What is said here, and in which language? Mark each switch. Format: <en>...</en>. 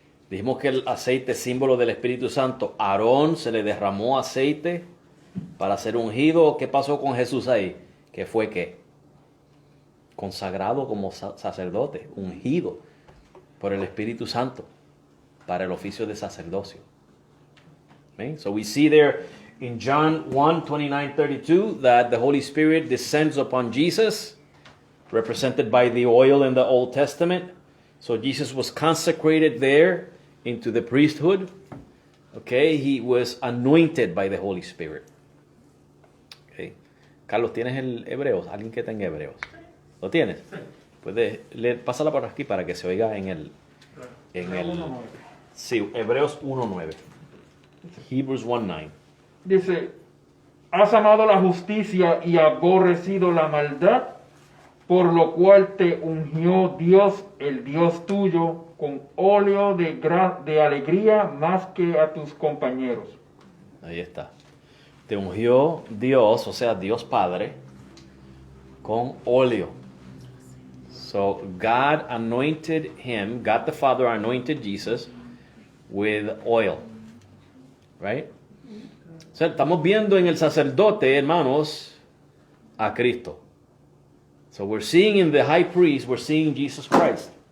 <es>Dijimos que el aceite es símbolo del Espíritu Santo. A Aarón se le derramó aceite para ser ungido. ¿Qué pasó con Jesús ahí? ¿Qué fue qué? Consagrado como sacerdote, ungido por el Espíritu Santo para el oficio de sacerdocio.</es> <en>Okay? So we see there in John 1, 29, 32 that the Holy Spirit descends upon Jesus, represented by the oil in the Old Testament. So Jesus was consecrated there into the priesthood. Okay, he was anointed by the Holy Spirit. Okay.</en> <es>Carlos, ¿tienes el Hebreos? ¿Alguien que tenga Hebreos? ¿Lo tienes? Puedes pásala por aquí para que se oiga en el sí, Hebreos 1:9.</es> <en>Hebrews 1:9.</en> <es>Dice, has amado la justicia y aborrecido la maldad, por lo cual te ungió Dios, el Dios tuyo, con óleo de alegría más que a tus compañeros. Ahí está. Te ungió Dios, o sea, Dios Padre, con óleo.</es> <en>So God anointed him, God the Father anointed Jesus with oil. Right?</en> <es>O sea, estamos viendo en el sacerdote, hermanos, a Cristo.</es> <en>So we're seeing in the high priest, we're seeing Jesus Christ.</en>